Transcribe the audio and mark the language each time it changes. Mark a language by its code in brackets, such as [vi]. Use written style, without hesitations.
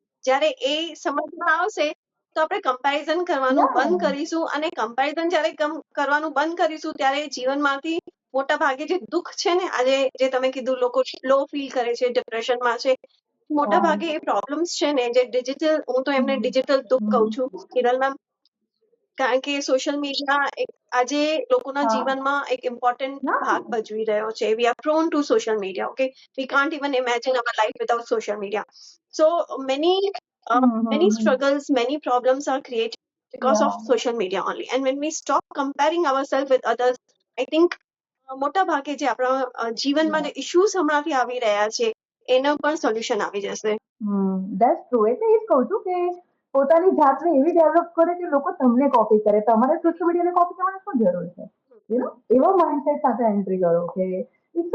[gu] જ્યારે એ સમજમાં આવશે તો આપણે કમ્પેરિઝન કરવાનું બંધ કરીશું, અને કમ્પેરિઝન જ્યારે કરવાનું બંધ કરીશું ત્યારે જીવનમાંથી મોટા ભાગે જે દુઃખ છે ને, આજે જે તમે કીધું લોકો લો ફીલ કરે છે, ડિપ્રેશનમાં છે, મોટા ભાગે એ પ્રોબ્લેમ્સ છે ને જે ડિજિટલ, હું તો એમને ડિજિટલ દુઃખ કહું છું હિરલ મેમ. કારણ કે સોશિયલ મીડિયા આજે લોકોના જીવનમાં એક ઇમ્પોર્ટન્ટ ભાગ ભજવી રહ્યો છે. [en] We are prone to social media. Okay, we can't even imagine our life without social media. So many struggles, many problems are created because of social media only. And when we stop comparing ourselves with others, I think [gu] મોટા ભાગે જે આપણા જીવનમાં જે issues હમણાંથી આવી રહ્યા છે એનો પણ સોલ્યુશન આવી જશે. [en] That's true. [gu] એટલે એ જ કહું છું કે પોતાની જાતને એવી ડેવલપ કરે કે લોકો તમને કોપી કરે. તમારે સોશિયલ મીડિયાને કોપી કરવાની શું જરૂર છે? એવો માઇન્ડસેટ સાથે એન્ટ્રી કરો કે ઇટ્સ